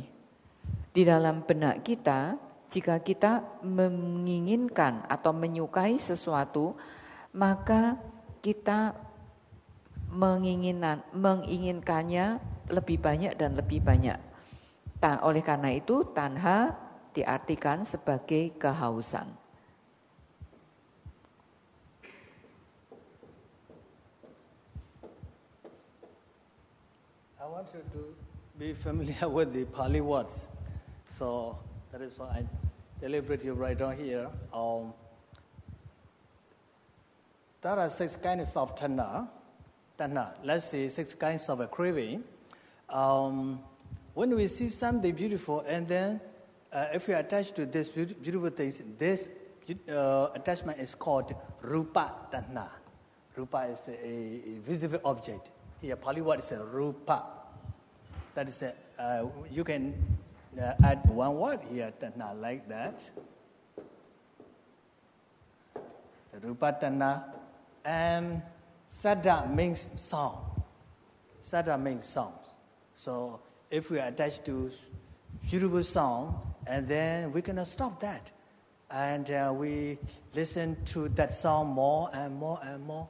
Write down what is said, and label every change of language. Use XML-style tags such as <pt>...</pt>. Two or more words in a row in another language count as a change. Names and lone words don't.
<id>Di dalam benak kita, jika kita menginginkan atau menyukai sesuatu, maka kita menginginkannya lebih banyak dan lebih banyak. Oleh karena itu, tanha diartikan sebagai kehausan.</id> <en>I want you to be familiar with the Pali words. So that is why I deliberately write down here. There are 6 kinds of tanha. Let's say 6 kinds of a craving. When we see something beautiful, and then if we attach to this beautiful things, this attachment is called</en> <pi>rupa tanha.</pi> <en>Rupa is a visible object. Here, Pali word is a rupa. That is you can add one word here, tanha, like that. So,</en> <pi>rupa tanha.</pi> <en>And sada means sound. Sada means sound. So if we attach to beautiful sound, and then we cannot stop that. And we listen to that sound more and more and more.</en>